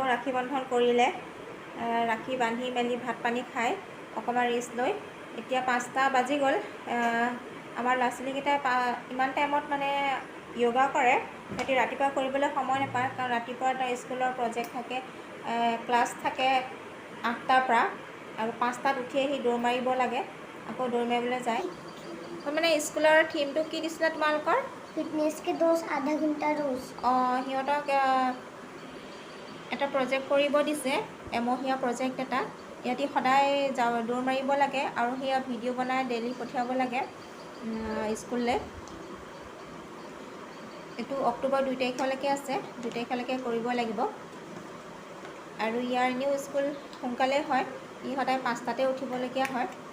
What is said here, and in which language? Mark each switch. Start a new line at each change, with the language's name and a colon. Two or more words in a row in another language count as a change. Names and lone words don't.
Assamese: ৰাখি বন্ধন কৰিলে ৰাখি বান্ধি মেলি ভাত পানী খাই অকণমান ৰেষ্ট লৈ এতিয়া 5টা বাজি গ'ল আমাৰ ল'ৰা ছোৱালীকেইটাই ইমান টাইমত মানে য়োগা কৰে সিহঁতি ৰাতিপুৱা কৰিবলৈ সময় নাপায় কাৰণ ৰাতিপুৱা এটা স্কুলৰ প্ৰজেক্ট থাকে ক্লাছ থাকে 8টাৰ পৰা আৰু 5টাত উঠি আহি দৌৰ মাৰিব লাগে আকৌ দৌৰ মাৰিবলৈ যায় মানে স্কুলৰ থিমটো কি দিছিলে তোমালোকৰ
Hindi: फिटनेस के दोस्त आधा घंटा रोज
Assamese: অঁ সিহঁতক এটা প্ৰজেক্ট কৰিব দিছে এমহীয়া প্ৰজেক্ট এটা সিহঁতি সদায় দৌৰ মাৰিব লাগে আৰু সেয়া ভিডিঅ' বনাই ডেইলি পঠিয়াব লাগে স্কুললৈ এইটো অক্টোবৰ 2 তাৰিখলৈকে আছে 2 তাৰিখলৈকে কৰিব লাগিব আৰু ইয়াৰ এনেও স্কুল সোনকালে হয় ই সদায় 5টাতে উঠিবলগীয়া হয়